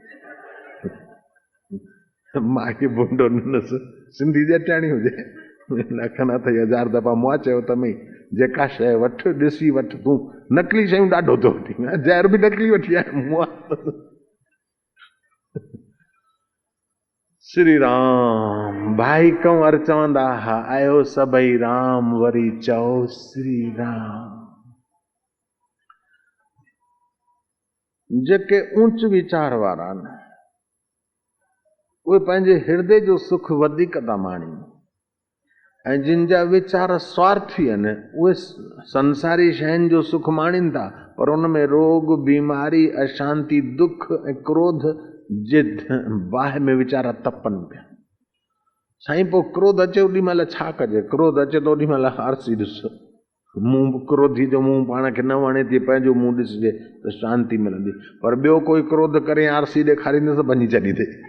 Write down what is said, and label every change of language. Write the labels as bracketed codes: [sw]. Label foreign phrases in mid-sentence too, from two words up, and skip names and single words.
[sd] मां बुंडो नस सिंधी जटाणी हुजे लखन अथई 1000 दफ़ा मुआ चयो त मई जेका शइ वठ ॾिसी वठ तूं नकली शयूं ॾाढो थो वठी ज़हर बि नकली वठी आयो मुआ श्री राम भाई कंवर चवंदा हा आयो सभई राम वरी चओ श्री राम जेके ऊंच वीचार वारा आहिनि उहे पंहिंजे हृदय जो सुख वधीक था माणीनि ऐं जिन जा वीचार स्वार्थी आहिनि उहे संसारी शयुनि जो सुख माणीनि था पर उन में रोग बीमारी अशांति दुख ऐं क्रोध जे बाहि में वीचारा तपनि पिया साईं पोइ क्रोध अचे ओॾी महिल छा कजे क्रोध अचे त ओॾी महिल आरसी ॾिस मुंहुं क्रोधी जो मुंहुं पाण खे न वणे थी पंहिंजो मुंहुं ॾिसजे त शांती मिलंदी पर ॿियो कोई क्रोध करे आरसी ॾेखारींदुसि भञी छॾींदे